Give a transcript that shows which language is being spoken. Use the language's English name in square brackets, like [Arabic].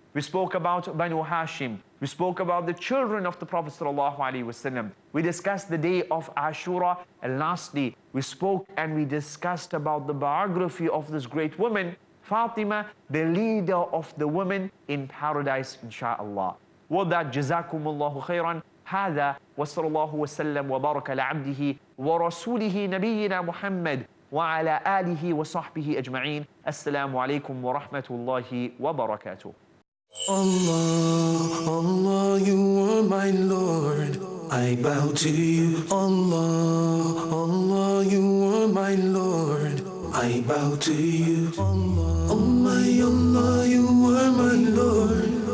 [English] We spoke about Banu Hashim. We spoke about the children of the Prophet sallallahu alaihi wasallam. We discussed the day of Ashura. And lastly, we spoke and we discussed about the biography of this great woman, Fatima, the leader of the women in paradise, insha'Allah. With that, Jazakumullahu khairan. [Arabic] هذا وصلى الله وسلم وبارك على عبده ورسوله نبينا محمد وعلى آله وصحبه أجمعين. السلام عليكم ورحمة الله وبركاته. [English] Allah, Allah, you are my Lord. I bow to you. Allah, Allah, you are my Lord. I bow to you. Allah, oh my Allah, you are my Lord.